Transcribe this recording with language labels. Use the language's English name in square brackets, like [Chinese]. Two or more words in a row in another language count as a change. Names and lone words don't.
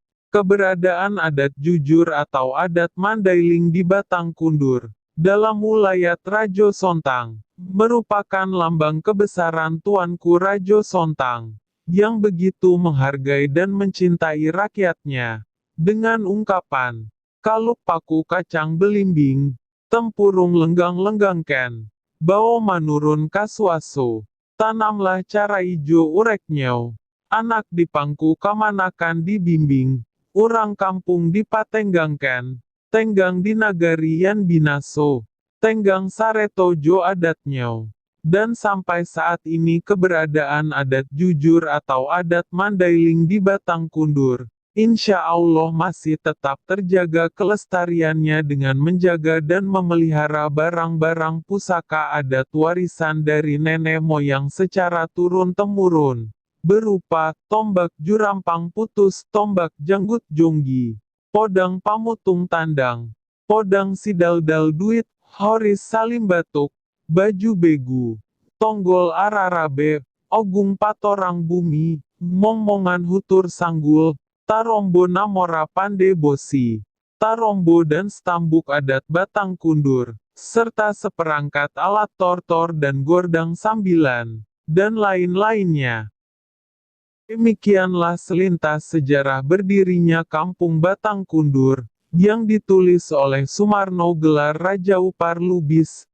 [Indonesian] Keberadaan adat jujur atau adat Mandailing di Batang Kundur dalam wilayah Rajo Sontang merupakan lambang kebesaran Tuanku Rajo Sontang, yang begitu menghargai dan mencintai rakyatnya. Dengan ungkapan, [Minangkabau] "Kalup paku kacang belimbing, tempurung lenggang-lenggangken, bao manurun kasuaso, tanamlah cara ijo ureknyau, anak di pangku kamanakan dibimbing, urang kampung dipatenggangken, tenggang di nagari yan binaso. Tenggang Sareto Jo adatnya." [Indonesian] Dan sampai saat ini keberadaan adat jujur atau adat Mandailing di Batang Kundur, [Arabic] إن شاء الله [Indonesian] masih tetap terjaga kelestariannya dengan menjaga dan memelihara barang-barang pusaka adat warisan dari nenek moyang secara turun-temurun, berupa tombak jurampang putus, tombak janggut jonggi, podang pamutung tandang, podang sidaldal duit, horis salim batuk, baju begu, tonggol ararabe, ogung patorang bumi, mongmongan hutur sanggul, tarombo namora pande bosi, tarombo dan stambuk adat Batang Kundur, serta seperangkat alat tortor dan gordang sambilan, dan lain-lainnya. Demikianlah selintas sejarah berdirinya Kampung Batang Kundur, yang ditulis oleh Sumarno gelar Raja Upar Lubis.